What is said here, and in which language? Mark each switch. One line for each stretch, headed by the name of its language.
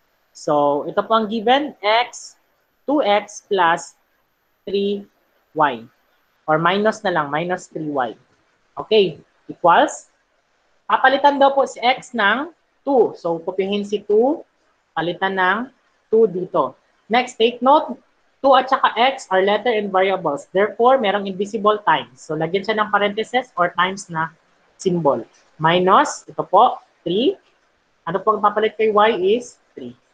Filipino: So, ito po ang given, x, 2x plus 3y.
English: Or minus
Filipino: na lang,
English: minus 3y. Okay, equals.
Filipino: Papalitan daw po si x ng 2. So, kopyahin si 2, palitan ng 2 dito.
English: Next, take note, 2 at saka x are letter and variables. Therefore,
Filipino: merong
English: invisible times.
Filipino: So, lagyan siya ng parentheses or times na symbol. Minus, ito po, 3. Ano po ang papalit kay y is 3.